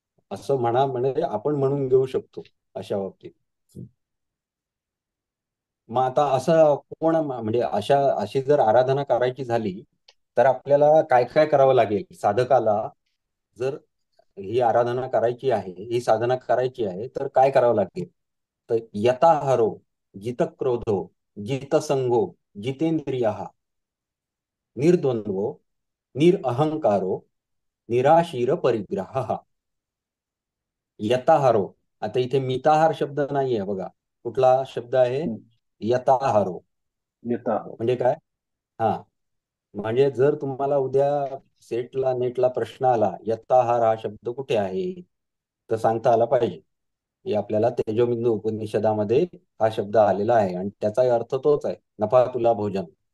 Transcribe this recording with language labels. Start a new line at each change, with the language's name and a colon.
Marathi: असं म्हणजे आपण म्हणून घेऊ शकतो अशा बाबतीत। मग आता असं कोण म्हणजे अशी जर आराधना करायची झाली तर आपल्याला काय काय करावं लागेल साधकाला? जर ही आराधना करायची आहे, ही साधना करायची आहे, तर काय करावं लागेल?
Sanskrit: तर यताहारो, जितक्रोधो, जितसंगो, जितेंद्रिय, निर्द्वंद्वो, निरअहंकारो, निराशीर परिग्रह।
Marathi: यताहारो, आता इथे मिताहार शब्द नाहीये बघा, कुठला शब्द आहे? यताहारो। म्हणजे काय? हा, म्हणजे जर तुम्हाला उद्या सेटला नेटला प्रश्न आला यत्ताहार हा शब्द कुठे आहे, तर सांगता आला पाहिजे की आपल्याला तेजोबिंदू उपनिषदामध्ये हा शब्द आलेला आहे आणि त्याचा अर्थ तोच आहे, नफा तुला भोजन।